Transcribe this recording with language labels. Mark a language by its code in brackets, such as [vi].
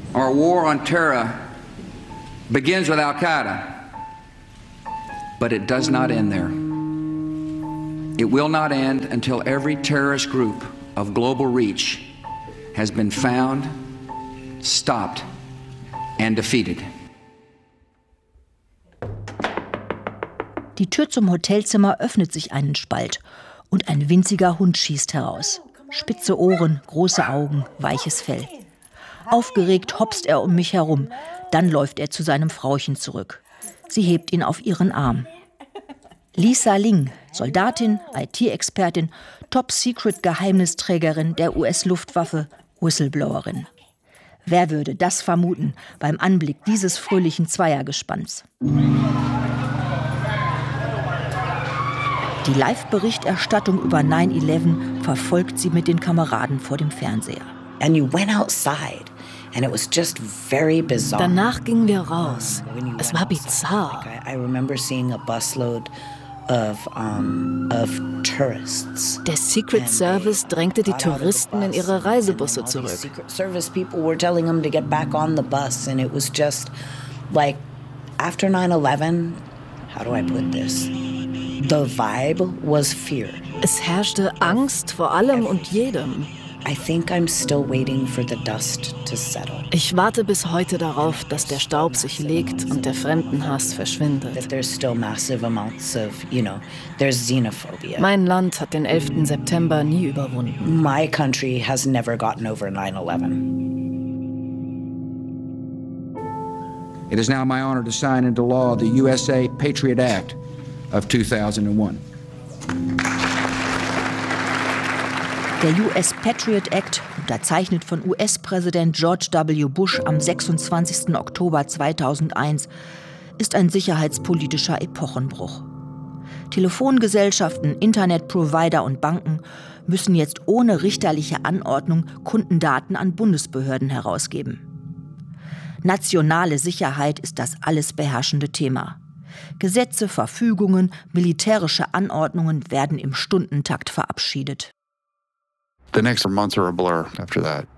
[en] Our war on terror begins with Al-Qaeda, but it does not end there. It will not end until every terrorist group of global reach has been found, stopped and defeated. [de] Die Tür zum Hotelzimmer öffnet sich einen Spalt und ein winziger Hund schießt heraus. Spitze Ohren, große Augen, weiches Fell. Aufgeregt hopst er um mich herum, dann läuft er zu seinem Frauchen zurück. Sie hebt ihn auf ihren Arm. Lisa Ling, Soldatin, IT-Expertin, Top-Secret-Geheimnisträgerin der US-Luftwaffe, Whistleblowerin. Wer würde das vermuten beim Anblick dieses fröhlichen Zweiergespanns? Die Live-Berichterstattung über 9/11 verfolgt sie mit den Kameraden vor dem Fernseher. [en] And you went outside. And it was just very bizarre. [de] Danach gingen wir raus. Es war bizarr. Like [en] I remember seeing a busload of tourists. [de] Der Secret Service drängte die Touristen in ihre Reisebusse zurück. [en] Secret Service people were telling them to get back on the bus, and it was just like after 9/11. How do I put this? The vibe was fear. [de] Es herrschte Angst vor allem und jedem. [en] I think I'm still waiting for the dust to settle. [de] Ich warte bis heute darauf, dass der Staub sich legt und der Fremdenhass verschwindet. [en] That there's still massive amounts of, you know, there's xenophobia. [de] Mein Land hat den 11. September nie überwunden. [en] My country has never gotten over 9/11. It is now my honor to sign into law the USA Patriot Act of 2001. [de] Der US Patriot Act, unterzeichnet von US-Präsident George W. Bush am 26. Oktober 2001, ist ein sicherheitspolitischer Epochenbruch. Telefongesellschaften, Internetprovider und Banken müssen jetzt ohne richterliche Anordnung Kundendaten an Bundesbehörden herausgeben. Nationale Sicherheit ist das alles beherrschende Thema. Gesetze, Verfügungen, militärische Anordnungen werden im Stundentakt verabschiedet. [en] The next months are a blur after that.